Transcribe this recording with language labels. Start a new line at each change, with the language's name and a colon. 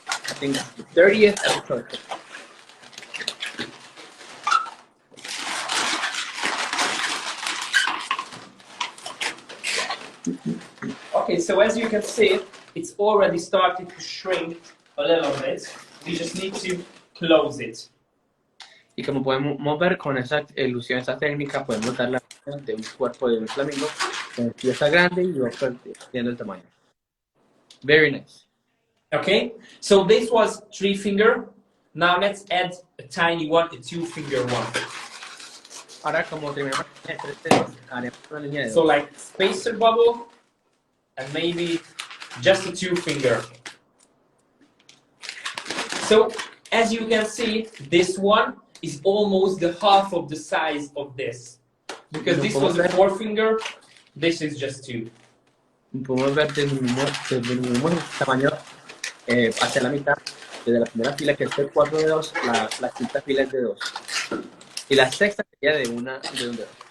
English: I think it's the 30th episode. Okay, so as you can see, it's already started to shrink a little bit. We just need to close it.
Spanish: Y como podemos ver con esa ilusión, esa técnica, podemos dar la ilusión de un cuerpo de un flamingo con pieza grande y otro perdiendo el tamaño.
English: Very nice. Okay, so this was 3 finger. Now let's add a tiny one, a 2 finger one.
Spanish: Ahora como terminamos en 3 dedos, haremos una línea de dedos.
English: So like spacer bubble and maybe just a 2 finger. So as you can see, this one is almost the half of the size of this. Because this was a 4 finger, this is just 2.
Spanish: Podemos ver disminuimos el tamaño hacia la mitad, desde la primera fila que es de 4 dedos, la quinta fila es de 2. Y la sexta sería de un dedo.